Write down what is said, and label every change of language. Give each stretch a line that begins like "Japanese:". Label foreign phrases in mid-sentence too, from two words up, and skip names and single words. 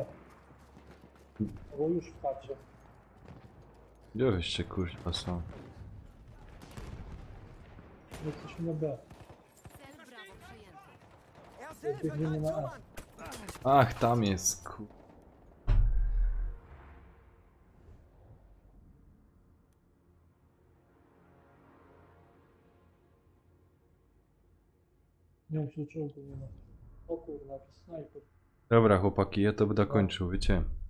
Polish: Bo już w chacie. Gdzie wyście kurwa są? Jesteśmy na B. Cel Bravo przejęty.
German: Erste Hilfe,
Polish: Biegniemy
German: greif
Polish: na
German: zu,
Polish: A.
German: Mann! Ach,
Polish: tam jest ku... Nie wiem, czy do czołgu nie ma. O kurwa, jakiś snajper. Dobra chłopaki, ja to będę kończył, wiecie?